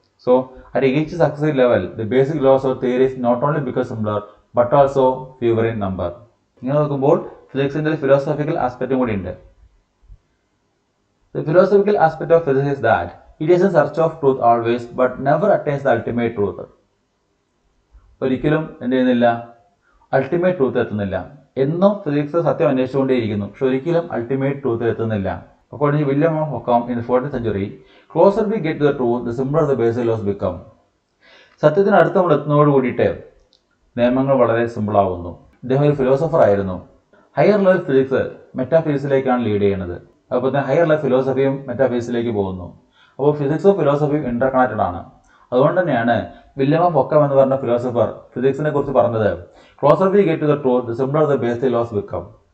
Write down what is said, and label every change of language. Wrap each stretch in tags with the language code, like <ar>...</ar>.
<en>So at each successive level the basic laws of theories not only become simpler but also fewer in number.</en> <ml>ഇങ്ങനെ നോക്കുമ്പോൾ ഫിസിക്സിൻ്റെ philosophical ആസ്പെക്റ്റും കൂടി ഉണ്ട്.</ml> <en>The philosophical aspect of physics is that it is in search of truth always but never attains the ultimate truth.</en> <ml>ഒരിക്കലും എന്ത് ചെയ്യുന്നില്ല, ultimate truth എത്തുന്നില്ല. എന്നും physics സത്യം അന്വേഷിച്ചുകൊണ്ടേയിരിക്കുന്നു, പക്ഷെ ഒരിക്കലും അൾട്ടിമേറ്റ് ട്രൂത്ത് എത്തുന്നില്ല.</ml> <en>According to William of Ockham in the 14th century, closer we get to the truth, the simpler the basic laws become.</en> <ml>സത്യത്തിനടുത്ത് നമ്മൾ എത്തുന്നതോട് കൂടിയിട്ട് നിയമങ്ങൾ വളരെ സിമ്പിളാവുന്നു. ഇദ്ദേഹം ഒരു ഫിലോസഫർ ആയിരുന്നു. ഹയർ ലെവൽ ഫിസിക്സ് മെറ്റാഫിസിക്സിലേക്കാണ് ലീഡ് ചെയ്യുന്നത്. അതുപോലെ തന്നെ ഹയർ ലെവൽ ഫിലോസഫിയും മെറ്റാഫിസിക്സിലേക്ക് പോകുന്നു. അപ്പോൾ ഫിസിക്സും ഫിലോസഫിയും ഇന്റർ കണക്റ്റഡ് ആണ്. അതുകൊണ്ട് തന്നെയാണ് വില്യം ഓഫ് ഒക്കം എന്ന് പറഞ്ഞ ഫിലോസഫർ ഫിസിക്സിനെ കുറിച്ച് പറഞ്ഞത്,</ml> <en>Closer we get to the truth, the simpler the basic laws become.</en>